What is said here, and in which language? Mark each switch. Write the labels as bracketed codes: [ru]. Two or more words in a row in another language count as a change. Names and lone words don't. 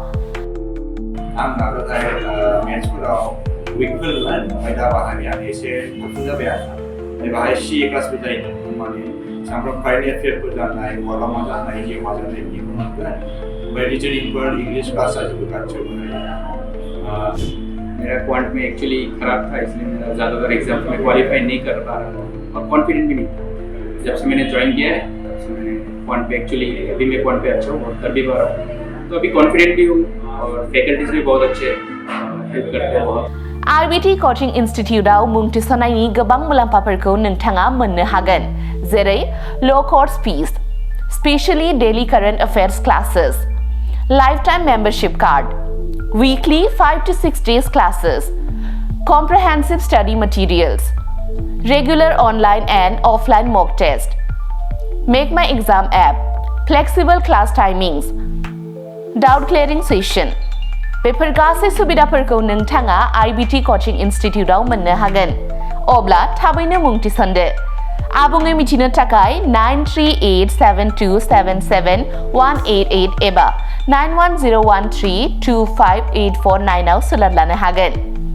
[brx] आं नाजाथाय मेथ्सफोराव उइकफोर ओमफ्राय दा बाहायनाया एसे गुबुन जाबाय आरो बाहाय सीए क्लासबो जायोमोन, माने सामफ्राम [en] current affairs [brx] जानाय, मालामा जानाय, जिउमा जानाय बिदिखौ मोनगोन। ओमफ्राय रिजनिंफोर, [en] English class [brx] जाजोबो गासैबो। [hi] मेरा क्वांट में एक्चुअली ख़राब था, इसलिए मेरा ज़्यादातर एग्जाम में क्वालिफाई नहीं कर पा रहा था और कॉन्फिडेंट भी नहीं था। जब से मैंने ज्वाइन किया है तब से मैंने क्वांट पे एक्चुअली अभी मैं क्वांट पे अच्छा हूँ और कर भी पा रहा हूँ, तो अभी कॉन्फिडेंट भी हूँ और फैकल्टीज भी बहुत अच्छे हेल्प करते हैं बहुत। [brx] RBT Coaching Instituteआव मुं थिसननायनि गोबां मुलाम्फाफोरखौ नोंथाङा मोननो हागोन, जेरै [en] low course fees, specially daily current affairs classes, lifetime membership card, weekly 5 to 6 days classes, comprehensive study materials, regular online and offline mock test, Make My Exam app, flexible class timings, doubt clearing session. [brx] बेफोर गासै सुबिदाफोरखौ नोंथाङा RBT Coaching Instituteआव मोननो हागोन। अब्ला थाबैनो मुं थिसनदो। आबुङै मिथिनो थाखाय 9387277188 एबा 91013258449 आव सोलोंनो हागोन।